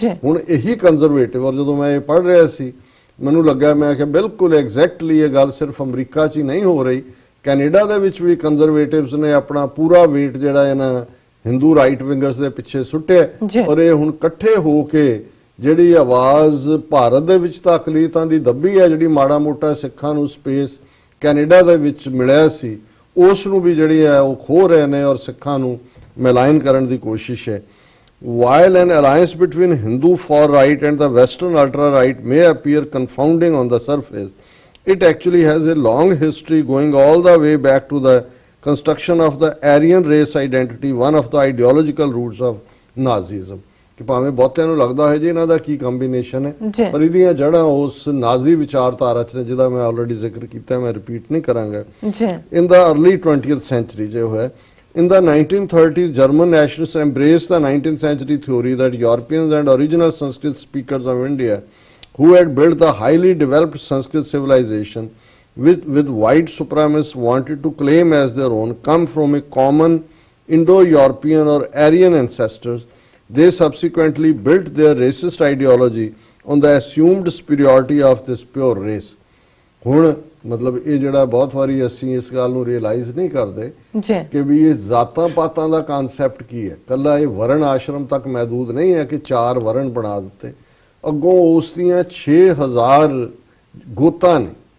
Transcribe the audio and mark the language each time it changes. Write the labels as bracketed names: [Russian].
[Punjabi] ਹੁਣ ਇਹੀ ਕੰਜ਼ਰਵੇਟਿਵ ਔਰ ਜਦੋਂ ਮੈਂ ਇਹ ਪੜ੍ਹ ਰਿਹਾ ਸੀ ਮੈਨੂੰ ਲੱਗਾ ਮੈਂ ਕਿ ਬਿਲਕੁਲ ਐਗਜ਼ੈਕਟਲੀ ਇਹ ਗੱਲ ਸਿਰਫ ਅਮਰੀਕਾ 'ਚ ਹੀ ਨਹੀਂ ਹੋ ਰਹੀ, ਕੈਨੇਡਾ ਦੇ ਵਿੱਚ ਵੀ ਕੰਜ਼ਰਵੇਟਿਵਸ ਨੇ ਆਪਣਾ ਪੂਰਾ ਵੇਟ ਜਿਹੜਾ ਇਹਨਾਂ ਹਿੰਦੂ ਰਾਈਟ ਵਿੰਗਰਸ ਦੇ ਪਿੱਛੇ ਸੁੱਟਿਆ ਔਰ ਇਹ ਹੁਣ ਇਕੱਠੇ ਹੋ ਕੇ ਜਿਹੜੀ ਆਵਾਜ਼ ਭਾਰਤ ਦੇ ਵਿੱਚ ਤਾਂ ਅਕਲੀਤਾਂ ਦੀ ਦੱਬੀ ਹੈ, ਜਿਹੜੀ ਮਾੜਾ ਮੋਟਾ ਸਿੱਖਾਂ ਨੂੰ ਸਪੇਸ ਕੈਨੇਡਾ ਦੇ ਵਿੱਚ ਮਿਲਿਆ ਸੀ ਉਸ ਨੂੰ ਵੀ ਜਿਹੜੀ ਹੈ ਉਹ ਖੋ ਰਹੇ ਨੇ ਔਰ ਸਿੱਖਾਂ ਨੂੰ ਮਿਲਾਇਨ ਕਰਨ ਦੀ ਕੋਸ਼ਿਸ਼ ਹੈ। [English] While an alliance between Hindu far right and the Western ultra right may appear confounding on the surface, it actually has a long history going all the way back to the construction of the Aryan race identity, one of the ideological roots of Nazism. [Punjabi] ਕਿ ਭਾਵੇਂ ਬਹੁਤਿਆਂ ਨੂੰ ਲੱਗਦਾ ਹੈ ਜੀ ਇਹਨਾਂ ਦਾ ਕੀ combination ਹੈ, ਜੀ। ਪਰ ਇਹਦੀਆਂ ਜੜ੍ਹਾਂ ਉਸ ਨਾਜ਼ੀ ਵਿਚਾਰਧਾਰਾ 'ਚ ਨੇ ਜਿਹਦਾ ਮੈਂ ਆਲਰੇਡੀ ਜ਼ਿਕਰ ਕੀਤਾ, ਮੈਂ ਰਿਪੀਟ ਨਹੀਂ ਕਰਾਂਗਾ। ਜੀ। [English] In the early 20th century [Punjabi] ਜੋ ਹੈ, [English] in the 1930s German nationalists embraced the 19th century theory that Europeans and original Sanskrit speakers of India who had built the highly developed Sanskrit civilization with white supremacists wanted to claim as their own come from a common Indo-European or Aryan ancestors. They subsequently built their racist ideology on the assumed superiority of this pure race. [Punjabi] ਹੁਣ ਮਤਲਬ ਇਹ ਜਿਹੜਾ ਬਹੁਤ ਵਾਰੀ ਅਸੀਂ ਇਸ ਗੱਲ ਨੂੰ ਰਿਅਲਾਈਜ਼ ਨਹੀਂ ਕਰਦੇ ਜੀ ਕਿ ਵੀ ਇਹ ਜ਼ਾਤਾਂ ਪਾਤਾਂ ਦਾ ਕਨਸੈਪਟ ਕੀ ਹੈ। ਕੱਲਾ ਇਹ ਵਰਣ ਆਸ਼ਰਮ ਤੱਕ ਮਹਿਦੂਦ ਨਹੀਂ ਹੈ ਕਿ 4 ਵਰਣ ਬਣਾ ਦਿੱਤੇ, ਅੱਗੋਂ ਉਸ ਦੀਆਂ 6000 ਗੋਤਾਂ ਨੇ।